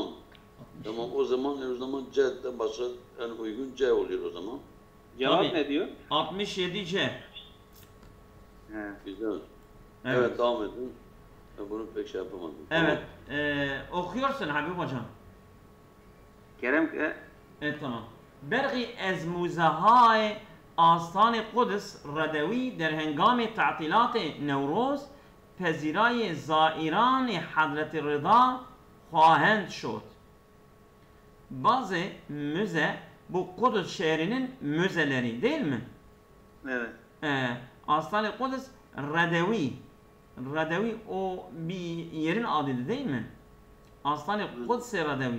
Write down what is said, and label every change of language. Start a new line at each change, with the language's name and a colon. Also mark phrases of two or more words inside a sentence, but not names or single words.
Turkish: Tamam o zaman C'den başka en uygun C oluyor o zaman. Cevap Tabii. ne diyor? 67C. He. Güzel. Evet, Evet. devam edin. Ben bunu pek şey yapamadım. Evet. Okuyorsun Habib hocam. Kerem tamam.
Persian: برغي از موزه‌های آستان قدس ردوی در هنگام تعطیلات نوروز پذیرای زائران حضرت رضا خواهند شد.
Turkish: Bazı müze bu Kudüs şehrinin müzeleri değil mi? evet. Aslan-ı Kudüs Radevi. Radevi o bir yerin adıdır değil mi? Aslan-ı Kudüs Radevi.